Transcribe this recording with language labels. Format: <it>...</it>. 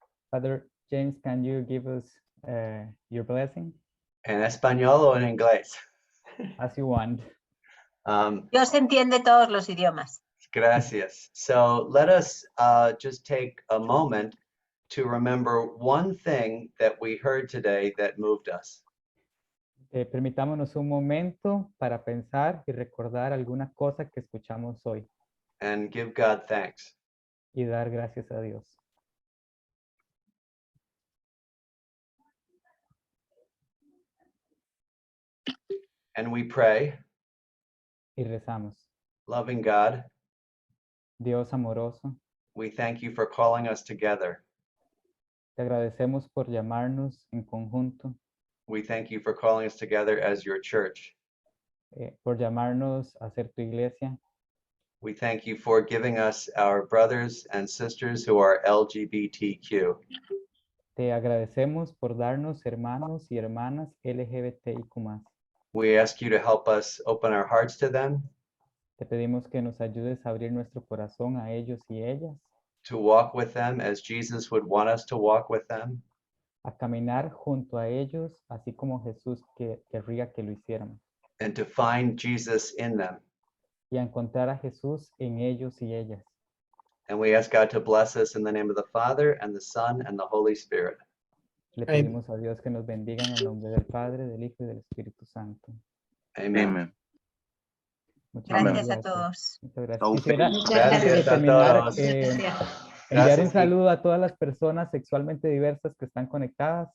<en>Father James, can you give us your blessing?</en> <es>¿En español o en inglés?</es> <en>As you want.</en> <es>Dios entiende todos los idiomas. Gracias.</es> <en>So let us just take a moment to remember one thing that we heard today that moved us.</en> <es>Permitámonos un momento para pensar y recordar alguna cosa que escuchamos hoy</es> <en>And give God thanks.</en> <es>y dar gracias a Dios.</es> <en>And we pray,</en> <es>Y rezamos.</es> <en>loving God,</en> <es>Dios amoroso,</es> <en>we thank you for calling us together.</en> <es>te agradecemos por llamarnos en conjunto,</es> <en>We thank you for calling us together as your church.</en> <es>por llamarnos a ser tu iglesia.</es> <en>We thank you for giving us our brothers and sisters who are LGBTQ.</en> <es>Te agradecemos por darnos hermanos y hermanas LGBTIQ+.</es> <en>We ask you to help us open our hearts to them,</en> <es>Te pedimos que nos ayudes a abrir nuestro corazón a ellos y ellas,</es> <en>to walk with them as Jesus would want us to walk with them,</en> <es>a caminar junto a ellos, así como Jesús querría que lo hiciéramos,</es> <en>and to find Jesus in them.</en> <es>y a encontrar a Jesús en ellos y ellas.</es> <en>And we ask God to bless us in the name of the Father and the Son and the Holy Spirit.</en> <es>Le pedimos a Dios que nos bendiga en el nombre del Padre, del Hijo y del Espíritu Santo.</es> <en>Amen.</en> <es>Amén. Muchas Gracias a todos. Muchas gracias. Chau, Quisiera, Muchas antes de gracias a terminar, todos. enviar Gracias, un sí. saludo a todas las personas sexualmente diversas que están conectadas.</es>